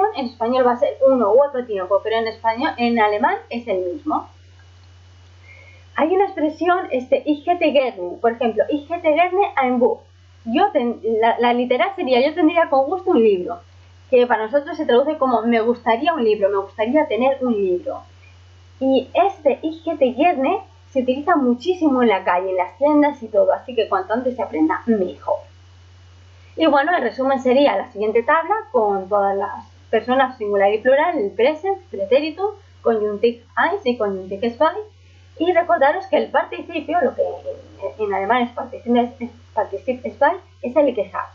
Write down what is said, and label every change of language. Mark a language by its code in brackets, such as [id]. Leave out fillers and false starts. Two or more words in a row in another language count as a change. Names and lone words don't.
[es] En español va a ser uno u otro tiempo, pero en alemán es el mismo. Hay una expresión, [de] ich hätte gerne, [es] por ejemplo, [de] ich hätte gerne ein Buch. [es] La literal sería, yo tendría con gusto un libro. que para nosotros se traduce como me gustaría un libro, me gustaría tener un libro. Y este [de] Ich hätte gerne [es] se utiliza muchísimo en la calle, en las tiendas y todo, así que cuanto antes se aprenda, mejor. Y bueno, el resumen sería la siguiente tabla con todas las personas singular y plural, el present, pretérito, [de] conjunctive eins [es] y [de] conjunctive zwei. [es] Y recordaros que el participio, lo que en alemán es [de] Partizip zwei, [es] es el que have.